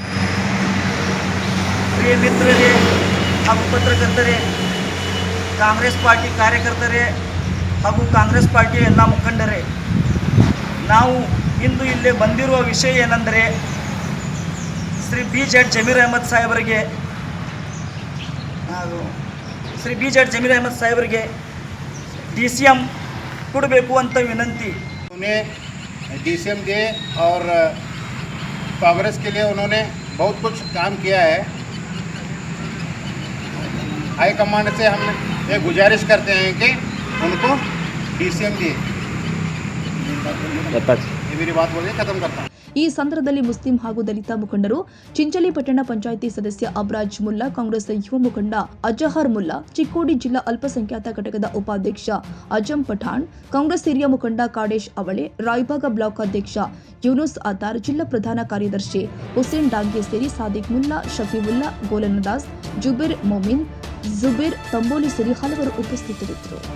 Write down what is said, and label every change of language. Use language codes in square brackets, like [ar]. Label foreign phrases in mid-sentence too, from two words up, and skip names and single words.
[kn] ಪ್ರಿಯ ಮಿತ್ರರೇ ಹಾಗೂ ಪತ್ರಕರ್ತರೇ, ಕಾಂಗ್ರೆಸ್ ಪಾರ್ಟಿ ಕಾರ್ಯಕರ್ತರೇ ಹಾಗೂ ಕಾಂಗ್ರೆಸ್ ಪಾರ್ಟಿಯ ಎಲ್ಲ ಮುಖಂಡರೇ, ನಾವು ಇಂದು ಇಲ್ಲೇ ಬಂದಿರುವ ವಿಷಯ ಏನೆಂದರೆ, ಶ್ರೀ ಬಿಜೆ ಜಮೀರ್ ಅಹಮದ್ ಸಾಹೇಬರಿಗೆ DCM ಕೊಡಬೇಕು ಅಂತ ವಿನಂತಿ. [hi] उन्हें DCM दिए और कांग्रेस के लिए उन्होंने बहुत कुछ काम किया है. हाईकमांड से हम ये गुजारिश करते हैं कि उनको DCM दिए. ये मेरी बात बोलिए, खत्म करता हूँ. [kn] ಈ ಸಂದರ್ಭದಲ್ಲಿ ಮುಸ್ಲಿಂ ಹಾಗೂ ದಲಿತ ಮುಖಂಡರು, ಚಿಂಚಲಿ ಪಟ್ಟಣ ಪಂಚಾಯಿತಿ ಸದಸ್ಯ ಅಬ್ರಾಜ್ ಮುಲ್ಲಾ, ಕಾಂಗ್ರೆಸ್ ಯುವ ಮುಖಂಡ ಅಜಹರ್ ಮುಲ್ಲಾ, ಚಿಕ್ಕೋಡಿ ಜಿಲ್ಲಾ ಅಲ್ಪಸಂಖ್ಯಾತ ಘಟಕದ ಉಪಾಧ್ಯಕ್ಷ ಅಜಂ ಪಠಾಣ್, ಕಾಂಗ್ರೆಸ್ ಹಿರಿಯ ಮುಖಂಡ ಕಾಡೇಶ್ ಅವಳೆ, ರಾಯಭಾಗ ಬ್ಲಾಕ್ ಅಧ್ಯಕ್ಷ ಯೂನುಸ್ ಅತಾರ್, ಜಿಲ್ಲಾ ಪ್ರಧಾನ ಕಾರ್ಯದರ್ಶಿ ಹುಸೇನ್ ಡಾಂಗೆ ಸೇರಿ ಸಾದಿಕ್ ಮುಲ್ಲಾ, ಶಫೀವುಲ್ಲಾ, ಗೋಲನ್ನದಾಸ್, ಜುಬೇರ್ ಮೊಮಿನ್, ಜುಬೇರ್ ತಂಬೋಲಿ ಸೇರಿ ಹಲವರು ಉಪಸ್ಥಿತರಿದ್ದರು.